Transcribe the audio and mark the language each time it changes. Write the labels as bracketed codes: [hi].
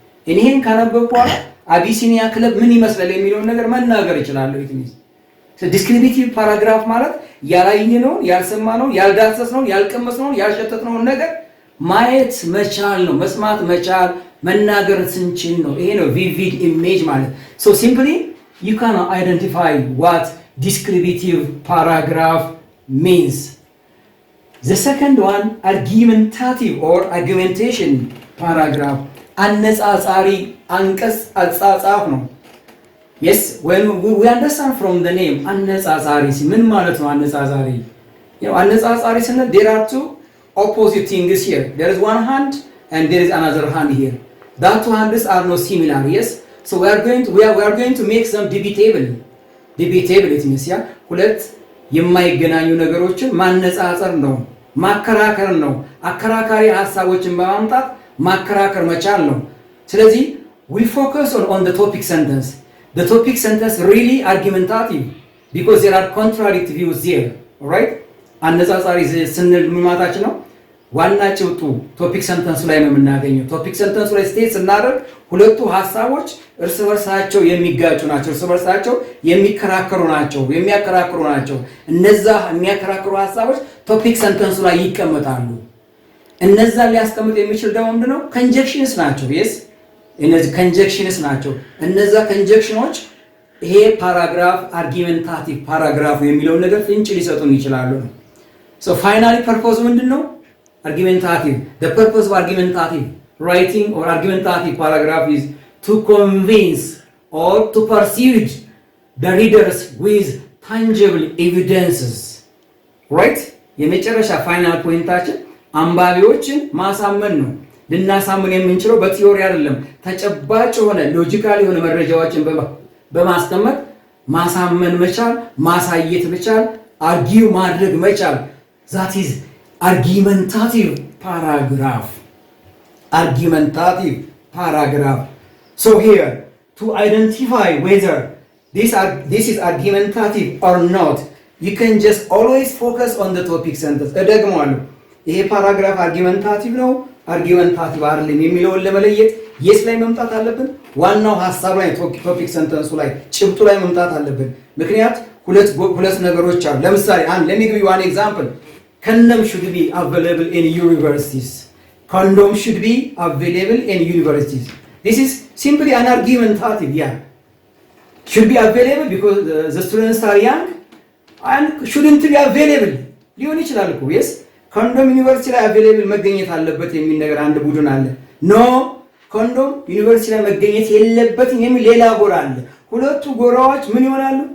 [am] እኔን ካነበብኩ አቢሲኒያ ክለብ ምን ይመስላል የሚለውን ነገር መናገር ይችላል። ዲስክሪፕቲቭ ፓራግራፍ ማለት ያላየነው፣ ያልሰማነው፣ ያልዳሰስነው፣ ያልቀመስነው፣ ያልሸተትነው ነገር ማየት መቻል ነው። መስማት መቻል መናገር ስንችል ነው። ይሄ ነው [en] vivid image [am] ማለት። [en] so simply you can identify what descriptive paragraph means. The second one, argumentative or argumentation paragraph. [am] አነጻጻሪ አንቀጽ አጻጻፍ ነው። [en] yes, when we understand from the name [am] አነጻጻሪ ምን ማለት ነው? አነጻጻሪ አነጻጻሪ ስንል [en] there are two opposite things here. There is one hand and there is another hand here. That two hands are not similar. Yes, so we are going to make some debatable it means [am] ሁለት የማይገናኙ ነገሮችን ማነጻጸር ነው፣ ማከራከር ነው። አከራካሪ ሐሳቦችን በማምጣት ማከራከር መቻል ነው። ስለዚህ [en] we focus on the topic sentence. The topic sentence really argumentative because there are contradictory views there. All right? [am] አነጻጻሪ ስንል ምን ማለታችን ነው? ዋና ጭብጡ ቶፒክ ሰንተንስ ላይ ነው የምናገኘው። ቶፒክ ሰንተንስ ላይ ስቴት ስናደርግ ሁለቱ ሐሳቦች እርስ በርሳቸው የሚጋጩ ናቸው፣ እርስ በርሳቸው የሚያከራክሩ ናቸው። እነዛ የሚያከራክሩ ሐሳቦች ቶፒክ ሰንተንሱ ላይ ይቀመጣሉ። እነዛ ሊያስቀምጥ የሚችል ደግሞ ምንድነው? ኮንጀክሽንስ ናቸው። yes እነዚህ ኮንጀክሽንስ ናቸው። እነዛ ኮንጀክሽኖች ይሄ ፓራግራፍ አርጊመንታቲቭ ፓራግራፍ የሚለው ነገር ፍንጭ ሊሰጡን ይችላሉ ነው። [en] so finally purpose [am] ምንድነው? [en] argumentative. The purpose of argumentative writing or argumentative paragraph is to convince or to persuade the readers with tangible evidences. Right? [am] የመጨረሻ ፋይናል ፖይንታችን አንባቢዎችን ማሳመን ነው። ልናሳምን የምንችለው በቲዮሪ አይደለም። ተጨባጭ የሆነ ሎጂካል የሆነ መረጃዎችን በማስቀመጥ ማሳመን መቻል፣ ማሳየት መቻል፣ አርጊው ማድረግ መቻል። [en] that is argumentative paragraph. Argumentative paragraph. So here, to identify whether this is argumentative or not, you can just always focus on the topic sentence. [am] እደግመዋለሁ። ይሄ ፓራግራፍ አርጊመንታቲቭ ነው፣ አርጊመንታቲቭ አይደለም የሚለውን ለመለየት የስ ላይ መምጣት አለብን። ዋናው ሐሳብ ላይ ቶፒክ ሰንተንሱ ላይ ጭብጡ ላይ መምጣት አለብን። ምክንያት ሁለት ነገሮች አሉ። ለምሳሌ [en] let me give you one example. Condom should be available in universities. Condom should be available in universities. This is simply an argumentative, yeah. Should be available because the students are young and shouldn't be available. [am] ሊሆን ይችላል እኮ yes. ኮንዶም ዩኒቨርሲቲ ላይ available መገኘት አለበት የሚል ነገር አንድ ቡድን አለ። ኖ ኮንዶም ዩኒቨርሲቲ ላይ መገኘት የለበትም የሚል ሌላ ጎራ አለ። ሁለቱ ጎራዎች ምን ይሆናሉ?